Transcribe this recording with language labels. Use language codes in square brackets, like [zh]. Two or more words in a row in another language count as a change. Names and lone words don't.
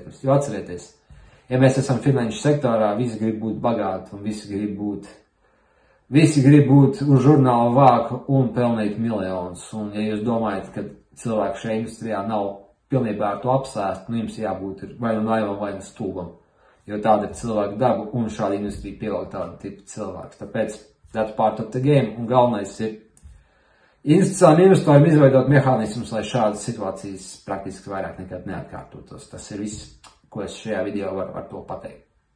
[lv] Jo atcerieties, ja mēs esam finanšu sektorā, visi grib būt bagāti un visi grib būt uz žurnāla vāka un pelnīt miljonus. Un ja jūs domājat, ka cilvēki šajā industrijā nav pilnībā ar to apsēst, jums jābūt vai nu naivam, vai nu stulbam. Jo tāda ir cilvēka daba, un šāda industrija pieaug tādu tipu cilvēks. [en] Tāpēc that's part of the game, [lv] un galvenais ir institucionāliem investoriem izveidot mehānismus, lai šādas situācijas praktiski vairāk nekad neatkārtotos. Tas ir viss, ko es šajā video varu to pateikt.